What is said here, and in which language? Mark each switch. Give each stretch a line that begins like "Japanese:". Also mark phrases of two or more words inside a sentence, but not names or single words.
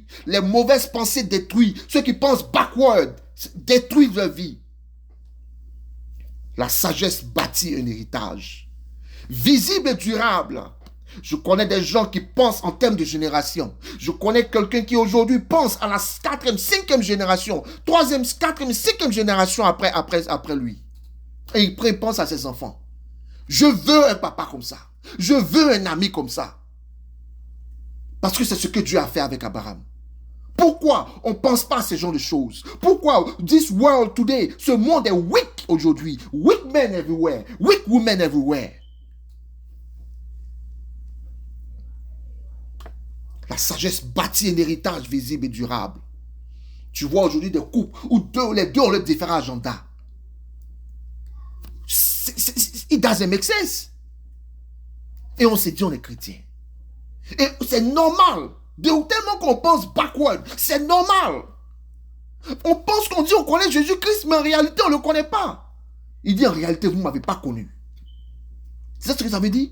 French: Les mauvaises pensées détruit. Ceux qui pensent backward détruisent leur vie. La sagesse bâtit un héritage. Visible et durable. Je connais des gens qui pensent en termes de génération. Je connais quelqu'un qui aujourd'hui pense à la 4e, 5e génération, 3e, 4e, 5e génération après lui. Et il pense à ses enfants. Je veux un papa comme ça. Je veux un ami comme ça. Parce que c'est ce que Dieu a fait avec Abraham. Pourquoi on ne pense pas à ce genre de choses?
English: Pourquoi this world today,
French: ce monde est weak aujourd'hui?
English: Weak men everywhere. Weak women everywhere.
French: La sagesse bâtit un héritage visible et durable. Tu vois aujourd'hui des couples où les deux ont leurs différents agendas.
English: It doesn't make sense.
French: Et on s'est dit on est chrétien. Et c'est normal. Tellement qu'on pense backward. C'est normal. On pense qu'on dit on connaît Jésus-Christ, mais en réalité on ne le connaît pas. Il dit en réalité vous ne m'avez pas connu. C'est ça ce que ça veut dire?